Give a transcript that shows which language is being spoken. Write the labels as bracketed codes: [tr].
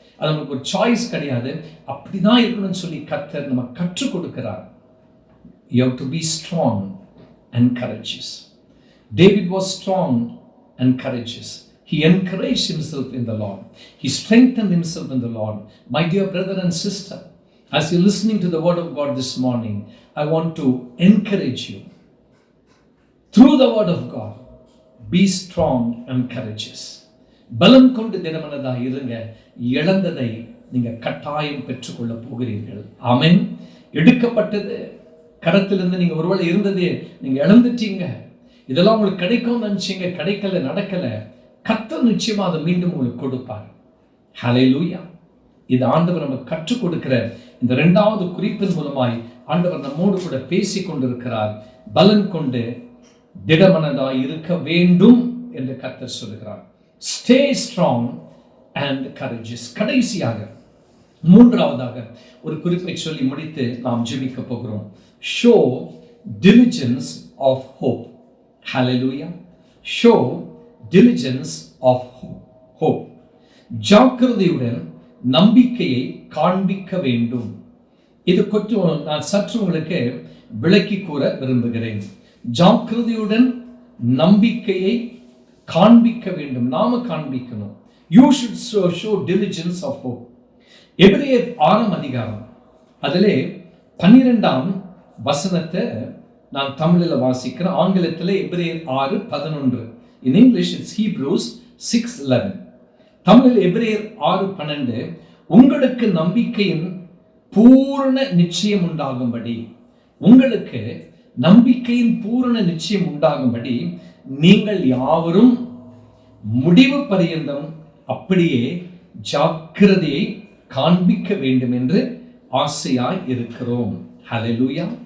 [ta] அது நமக்கு ஒரு சாய்ஸ் கிடையாது, அப்படிதான் இருக்கணும்னு சொல்லி கர்த்தர் நமக்கு கற்றுக் கொடுக்கிறார். [en] You have to be strong and courageous. David was strong and courageous. He encouraged himself in the Lord. He strengthened himself in the Lord. My dear brother and sister, as you're listening to the word of God this morning, I want to encourage you. Through the word of God, be strong and courageous. [ta] பலம் கொண்டு திடமனதா இருங்க. இழந்ததை நீங்க கட்டாயம் பெற்றுக்கொள்ள போகிறீர்கள். ஆமென். எடுக்கப்பட்டது கரத்திலிருந்து நீங்க ஒருவேளை இருந்ததே நீங்க இழந்துட்டீங்க. இதெல்லாம் உங்களுக்கு கிடைக்கும்னு நினைச்சீங்க, கிடைக்கல, நடக்கல. கர்த்தர் நிச்சயமா அதை மீண்டும் உங்களுக்கு கொடுப்பார். ஹல்லேலூயா. இது ஆண்டவர் நமக்கு கற்றுக் கொடுக்கிற இந்த 2வது குறிப்பின் மூலமாய் ஆண்டவர் நம்மோடு கூட பேசிக் கொண்டிருக்கிறார். பலன் கொண்டு திடமனதாய் இருக்க வேண்டும் என்று கர்த்தர் சொல்லுகிறார். [en] Stay strong and courageous. [ta] கடைசியாக 3வதாக ஒரு குறிப்பை சொல்லி முடித்து நாம் ஜெபிக்க போகிறோம். [en] Show diligence of hope. Hallelujah. Show diligence of hope. [ta] ஜாக்கிரதையுடன் நம்பிக்கையை காண்பிக்க வேண்டும். இது கொஞ்சம் நான் சற்று உங்களுக்கு விளக்கி கூற விரும்புகிறேன். ஜாக்கிரதையுடன் நம்பிக்கையை காண்பிக்க வேண்டும், நாம காண்பிக்கணும். [en] You should show diligence of hope. [ta] எபிரேயர் 6ஆம் அதிகாரம் அதிலே 12ஆம் வசனத்தை நான் தமிழில் வாசிக்கிறேன். ஆங்கிலத்தில் எபிரேயர் 6:11. [en] In English it's Hebrews 6:11. [ta] தமிழில் எபிரேயர் 6:12. உங்களுக்கு நம்பிக்கையின் பூரண நிச்சயம் உண்டாகும்படி, உங்களுக்கு நம்பிக்கையின் பூரண நிச்சயம் உண்டாகும்படி நீங்கள் யாவரும் முடிவு பரியந்தம் அப்படியே ஜாக்கிரதையை காண்பிக்க வேண்டும் என்று ஆசையாய் இருக்கிறோம். ஹல்லேலூயா.